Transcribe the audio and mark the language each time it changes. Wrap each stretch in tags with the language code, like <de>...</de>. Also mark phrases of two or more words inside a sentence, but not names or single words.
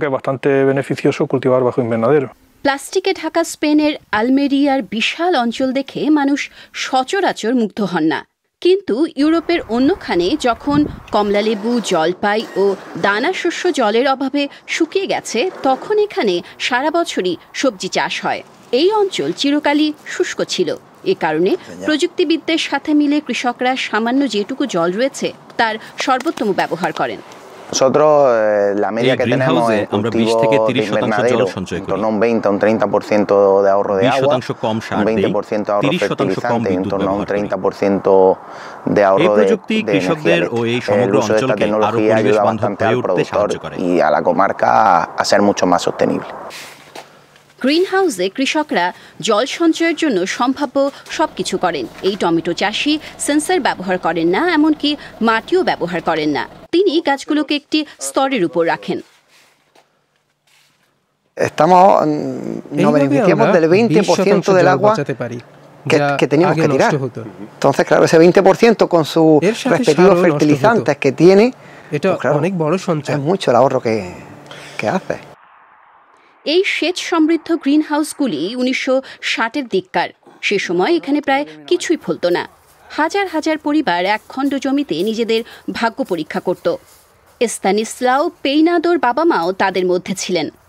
<bn>প্লাস্টিকে ঢাকা স্পেনের আলমেরিয়ার বিশাল অঞ্চল দেখে মানুষ সচরাচর মুগ্ধ হন না, কিন্তু ইউরোপের অন্যখানে যখন কমলালেবু, জলপাই ও দানা শস্য জলের অভাবে শুকিয়ে গেছে, তখন এখানে সারা বছরই সবজি চাষ হয়। এই অঞ্চল চিরকালই শুষ্ক ছিল। এ কারণে প্রযুক্তিবিদদের সাথে মিলে কৃষকরা সামান্য যেটুকু জল রয়েছে তার সর্বোত্তম ব্যবহার করেন।</bn> <es>Nosotros la media que tenemos en cultivo de invernadero, en torno a un 20 o un 30% de ahorro de agua, un 20% de ahorro de fertilizante, en torno a un 30% de ahorro de energía eléctrica. El uso de esta tecnología ayuda bastante al productor y a la comarca a ser mucho más sostenible.</es> <bn>গ্রিনহাউসে কৃষকরা জল সঞ্চয়ের জন্য সম্ভাব্য সবকিছু করেন। এই টমেটো চাষি সেন্সর ব্যবহার করেন না, এমনকি মাটিও ব্যবহার করেন না। তিনি গাছগুলোকে একটি স্তরের উপর রাখেন।</bn> <es>Estamos nos beneficiamos del 20% del agua que teníamos que tirar. Entonces, claro, ese 20% con sus respectivos fertilizantes que tiene, es mucho el ahorro que hace.</es> <bn>এই সেচ সমৃদ্ধ গ্রিনহাউসগুলি 1960-এর দিককার। সে সময় এখানে প্রায় কিছুই ফলত না। হাজার হাজার পরিবার এক খণ্ড জমিতে নিজেদের ভাগ্য পরীক্ষা করত। এস্তানিস্লাও পেইনাদোর বাবা মাও তাদের মধ্যে ছিলেন।</bn>